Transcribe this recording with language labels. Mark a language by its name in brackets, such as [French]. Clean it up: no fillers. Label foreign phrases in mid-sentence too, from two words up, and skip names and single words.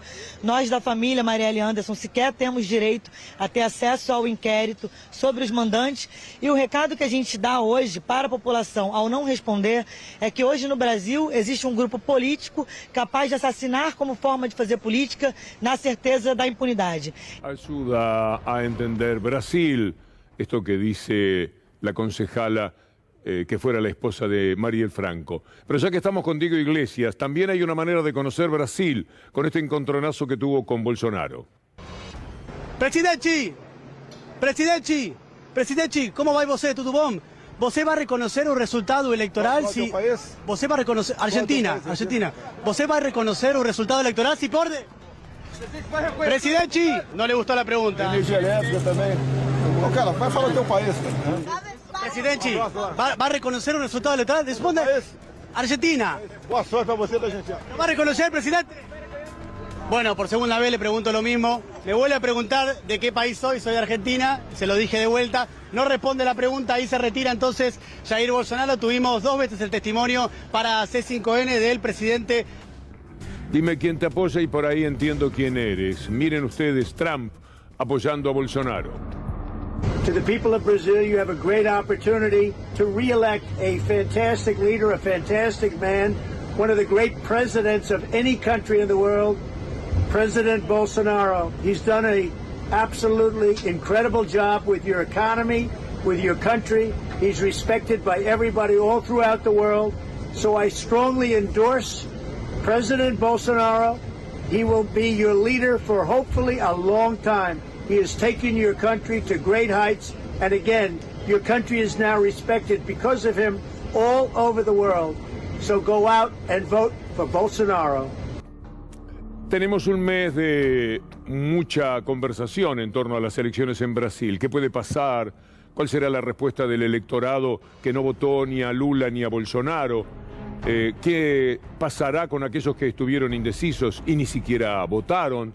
[Portuguese] Nós da família Marielle Anderson sequer temos direito a ter acesso ao inquérito sobre os mandantes. E o recado que a gente dá hoje para a população ao não responder é que hoje no Brasil existe um grupo político capaz de assassinar como forma de fazer política na certeza da impunidade. [Spanish] Ayuda a entender Brasil, esto que dice la concejala que fuera la esposa de Marielle Franco. Pero ya que estamos contigo, Iglesias, también hay una manera de conocer Brasil con este encontronazo que tuvo con Bolsonaro. [Portuguese] Presidente, como vai você, tudo bom? Você vai reconhecer o resultado eleitoral se... Você vai reconhecer... Argentina. Você vai reconhecer o resultado eleitoral se pode... [Spanish] Presidente, no le gustó la pregunta. [Portuguese] Energia elétrica também. Ô, cara, vai falar do teu país. [Spanish] Presidente, ¿va a reconocer un resultado electoral? Responde. Argentina. [Portuguese] Boa sorte para você da Argentina. [Spanish] ¿Lo va a reconocer, presidente? Bueno, por segunda vez le pregunto lo mismo. Le vuelvo a preguntar de qué país soy. Soy de Argentina. Se lo dije de vuelta. No responde la pregunta. Ahí se retira entonces Jair Bolsonaro. Tuvimos 2 veces el testimonio para C5N del presidente. Dime quién te apoya y por ahí entiendo quién eres. Miren ustedes, Trump apoyando a Bolsonaro. [English] To the people of Brazil, you have a great opportunity to re-elect a fantastic leader, a fantastic man, one of the great presidents of any country in the world, President Bolsonaro. He's done an absolutely incredible job with your economy, with your country. He's respected by everybody all throughout the world. So I strongly endorse President Bolsonaro. He will be your leader for hopefully a long time. He has taken your country to great heights, and again, your country is now respected because of him all over the world. So go out and vote for Bolsonaro. [Spanish] Tenemos un mes de mucha conversación en torno a las elecciones en Brasil. ¿Qué puede pasar? ¿Cuál será la respuesta del electorado que no votó ni a Lula ni a Bolsonaro? ¿Qué pasará con aquellos que estuvieron indecisos y ni siquiera votaron?